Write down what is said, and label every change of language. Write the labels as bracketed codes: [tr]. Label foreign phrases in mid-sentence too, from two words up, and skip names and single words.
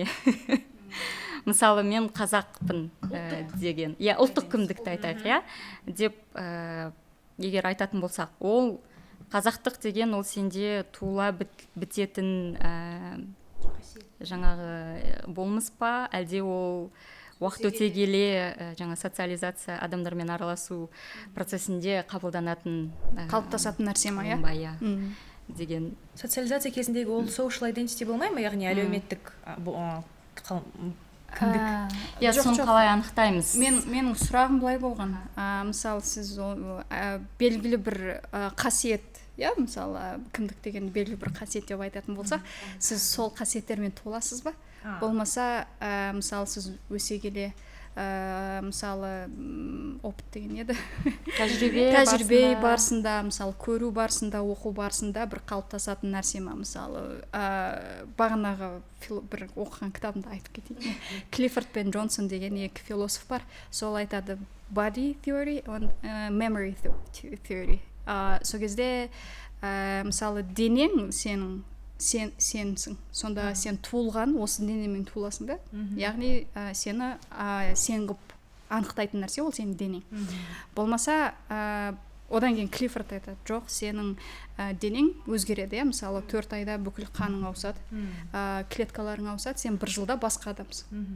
[kk] Мысалы, мен қазақпын деген, ұлттық кімдікті айтайық, деп егер айтатын болсақ, ол қазақтық деген ол сенде туыла бітетін жаңағы болмыс па, әлде ол уақыт өте келе жаңа социализация, адамдармен араласу процесінде қабылданатын қалыптасатын нәрсе ма, иә? Деген. Социализация кезіндегі ол [en] social identity [kk] болмай ма, яғни әлеуметтік кімдік? Иә, соны қалай анықтаймыз? Менің сұрағым былай болған. Мысалы, сіз белгілі бір қасиет, мысалы, кімдік деген белгілі бір қасиет деп айтатын болсақ, сіз сол қасиеттермен толасыз ба? Болмаса, мысалы, сіз өсе келе, мысалы, опыт деген еді. Тәжірибе барысында, мысалы, көру барысында, оқу барысында бір қалыптасатын нәрсе ма? Мысалы, бағанағы бір оқыған кітабымда айтып кетейін. Клиффорд пен Джонсон деген екі философ бар. Сол айтады [en] body theory and memory theory. [kk] Сол кезде, мысалы, денең сенің сенсің. Сонда сен туылған осы денемен туыласың да. Яғни сені сен қылып анықтайтын нәрсе ол сенің денең. Болмаса одан кейін Клиффорд айтады, жоқ, сенің денең өзгереді, мысалы 4 айда бүкіл қаның ауысады, клеткаларың ауысады, сен 1 жылда басқа адамсың.